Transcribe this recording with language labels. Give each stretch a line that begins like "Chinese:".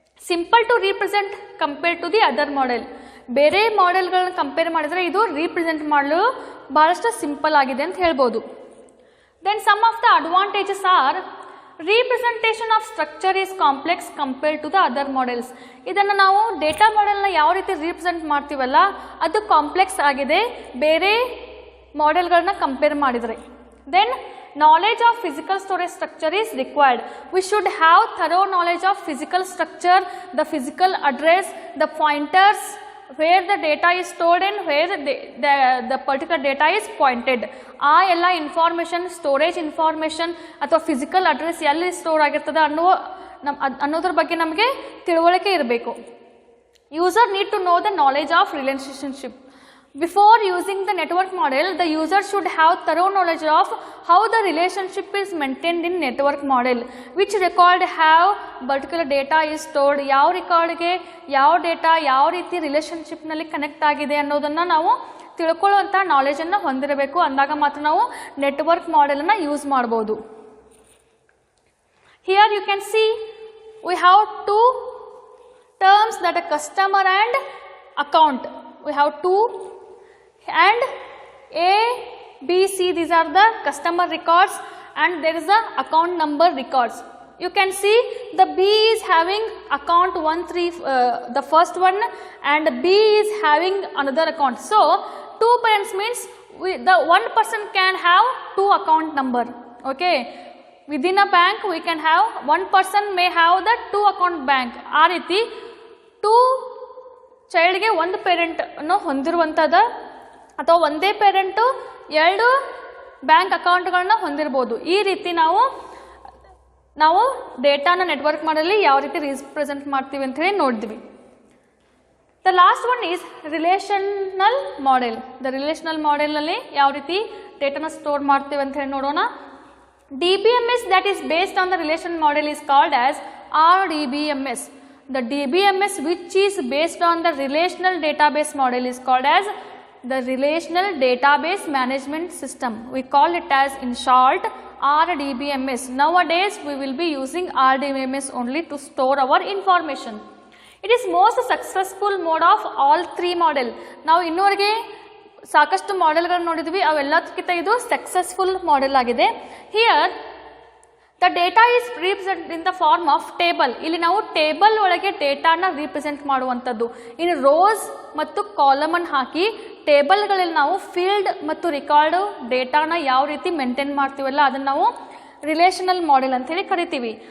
English: simple to represent compare to the other model,
Kannada: ಬೇರೆ ಮಾಡೆಲ್ಗಳನ್ನ compare ಮಾಡಿದರೆ ಇದು ರೀಪ್ರೆಸೆಂಟ್ ಮಾಡಲು ಬಹಳಷ್ಟು ಸಿಂಪಲ್ ಆಗಿದೆ ಅಂತ ಹೇಳ್ಬೋದು.
English: Then some of the advantages are representation of structure is complex compare to the other models.
Kannada: ಇದನ್ನು ನಾವು ಡೇಟಾ ಮಾಡೆಲ್ನ ಯಾವ ರೀತಿ ರೀಪ್ರೆಸೆಂಟ್ ಮಾಡ್ತೀವಲ್ಲ ಅದು ಕಾಂಪ್ಲೆಕ್ಸ್ ಆಗಿದೆ ಬೇರೆ ಮಾಡೆಲ್ಗಳನ್ನ ಕಂಪೇರ್ ಮಾಡಿದರೆ.
English: Then knowledge of physical storage structure is required. We should have thorough knowledge of physical structure, the physical address, the pointers, where the data is stored and where the particular data is pointed.
Kannada: ಆ ಎಲ್ಲ information, storage information ಅಥವಾ physical address ಎಲ್ಲಿ store ಆಗಿರ್ತದೆ ಅನ್ನೋದ್ರ ಬಗ್ಗೆ ನಮಗೆ ತಿಳುವಳಿಕೆ ಇರಬೇಕು.
English: User need to know the knowledge of relationship. Before using the network model, the user should have thorough knowledge of how the relationship is maintained in network model, which record have particular data is stored,
Kannada: ಯಾವ ರೆಕಾರ್ಡ್ಗೆ ಯಾವ data ಯಾವ ರೀತಿ ರಿಲೇಶನ್ಶಿಪ್ನಲ್ಲಿ connect ಆಗಿದೆ ಅನ್ನೋದನ್ನು ನಾವು ತಿಳ್ಕೊಳ್ಳುವಂಥ ನಾಲೆಜನ್ನು ಹೊಂದಿರಬೇಕು. ಅಂದಾಗ ಮಾತ್ರ ನಾವು ನೆಟ್ವರ್ಕ್ ಮಾಡೆಲನ್ನು ಯೂಸ್ ಮಾಡ್ಬೋದು.
English: Here you can see we have two terms, that a customer and account. We have two and A, B, C, these are the customer records and there is a account number records. You can see the B is having account 13, the first one, and B is having another account. So two parents means the one person can have two account number. Okay, within a bank we can have one person may have the two account bank.
Kannada: ಆ ರೀತಿ two ಚೈಲ್ಡ್ಗೆ ಒಂದು parent ಅನ್ನು ಹೊಂದಿರುವಂಥದ್ದು ಅಥವಾ ಒಂದೇ parent ಎರಡು bank ಅಕೌಂಟ್ಗಳನ್ನ ಹೊಂದಿರ್ಬೋದು. ಈ ರೀತಿ ನಾವು ಡೇಟಾನ ನೆಟ್ವರ್ಕ್ ಮಾಡಲಿ ಯಾವ ರೀತಿ ರೀಪ್ರೆಸೆಂಟ್ ಮಾಡ್ತೀವಿ ಅಂತ ಹೇಳಿ ನೋಡಿದ್ವಿ.
English: The last one is relational model.
Kannada: The relational ಮಾಡೆಲ್ನಲ್ಲಿ ಯಾವ ರೀತಿ ಡೇಟಾನ ಸ್ಟೋರ್ ಮಾಡ್ತೀವಿ ಅಂತ ಹೇಳಿ ನೋಡೋಣ.
English: DBMS that is based on the relation model is called as RDBMS. The DBMS which is based on the relational database model is called as the Relational Database Management System. We call it as in short RDBMS. Nowadays we will be using RDBMS only to store our information. It is most successful mode of all three model.
Kannada: ನಾವು ಇನ್ನೂವರೆಗೆ ಸಾಕಷ್ಟು ಮಾಡೆಲ್ಗಳನ್ನು ನೋಡಿದ್ವಿ, ಅವೆಲ್ಲದಕ್ಕಿಂತ ಇದು successful model ಆಗಿದೆ.
English: Here the data is represent in the form of table.
Kannada: ಇಲ್ಲಿ ನಾವು table ಒಳಗೆ ಡೇಟಾನ represent ಮಾಡುವಂಥದ್ದು. ಇನ್ನು ರೋಸ್ ಮತ್ತು ಕಾಲಮನ್ನು ಹಾಕಿ ಟೇಬಲ್ಗಳಲ್ಲಿ ನಾವು ಫೀಲ್ಡ್ ಮತ್ತು ರೆಕಾರ್ಡ್ ಡೇಟಾನ ಯಾವ ರೀತಿ ಮೇಂಟೈನ್ ಮಾಡ್ತೀವಲ್ಲ ಅದನ್ನು ನಾವು ರಿಲೇಷನಲ್ ಮಾಡೆಲ್ ಅಂತ ಹೇಳಿ ಕರಿತೀವಿ.